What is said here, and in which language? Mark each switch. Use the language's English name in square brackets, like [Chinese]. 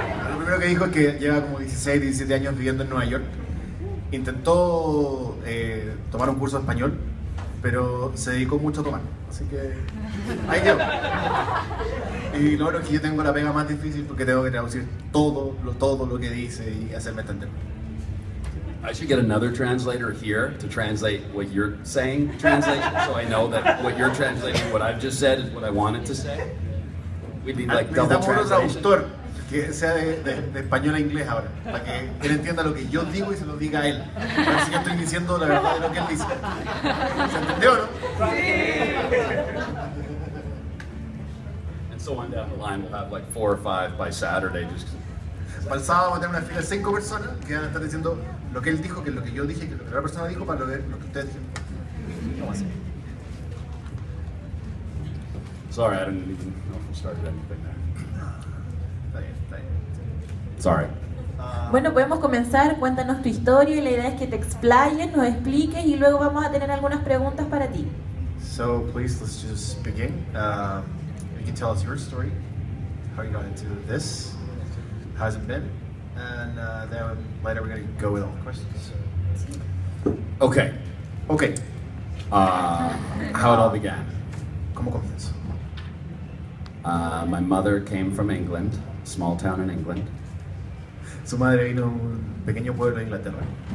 [Spanish] Lo primero que dijo es que lleva como 16, 17 años viviendo en Nueva York. Intentó tomar un curso de español, pero se dedicó mucho a tomar. Así que ahí quedó. Y lo bueno es que yo tengo la pega más difícil porque tengo que traducir todo lo que dice y hacerme entender. [English] I should get another translator here to translate what you're saying, translation, so I know that what you're translating, what I've just said, is what I wanted to say. We need like double [Spanish] Necesitamos otro [English] translation. [Spanish] traductor que sea de español a inglés ahora, para que él entienda lo que yo digo y se lo diga a él. A ver si yo estoy diciendo la verdad de lo que él dice. ¿Se entendió o no? [English] And so on down the line, we'll have like 4 or 5 by Saturday. Just [Spanish] Para el sábado vamos a tener una fila de 5 personas que van a estar diciendo lo que él dijo, que es lo que yo dije, que lo que la otra persona dijo, para lo que ustedes dijeron. ¿Cómo así? [English] sorry, I didn't even know if we started anything there. [Spanish] Está bien, está bien. [English] Sorry. [Spanish] Bueno, podemos comenzar. Cuéntanos tu historia y la idea es que te explayes, nos expliques y luego vamos a tener algunas preguntas para ti. [English] So please, let's just begin. You can tell us your story, how you got into this, how's it been, and then later we're going to go with all the questions. Okay. Okay. How it all began. [Spanish] ¿Cómo comienzo? [English] My mother came from England, small town in England. [Spanish] Su madre vino a un pequeño pueblo de Inglaterra.